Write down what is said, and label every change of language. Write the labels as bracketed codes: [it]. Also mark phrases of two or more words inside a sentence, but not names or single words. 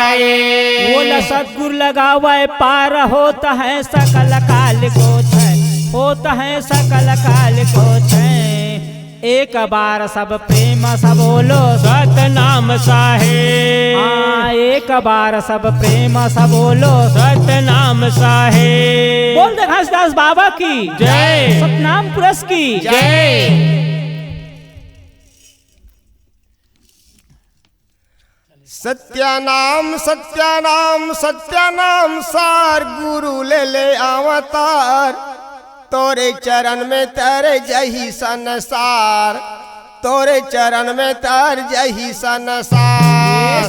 [hi] बोला सदगुर लगा हुआ पार होता है सकल काल होता है सकल काल एक बार सब प्रेम सब बोलो सतनाम साहे एक बार सब प्रेम सब बोलो सतनाम साहे बोल दे घासदास बाबा की जय सतनाम पुरुष की जय सत्यानाम सत्यानाम सत्यानाम सार गुरु ले अवतार तोरे चरण में तर जही संसार तोरे चरण में तर जही संसार